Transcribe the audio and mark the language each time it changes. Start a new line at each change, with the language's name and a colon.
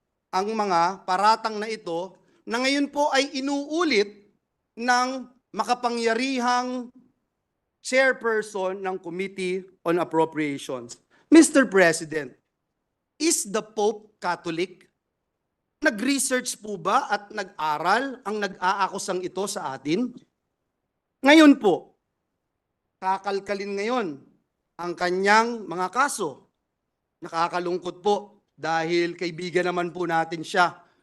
Filipino: Ang mga paratang na ito na ngayon po ay inuulit ng makapangyarihang chairperson ng Committee on Appropriations.
English: Mr. President, is the Pope Catholic?
Filipino: Nag-research po ba at nag-aral ang nag-aakusang ito sa atin? Ngayon po, kakalkalin ngayon ang kanyang mga kaso. Nakakalungkot po dahil kaibigan naman po natin siya.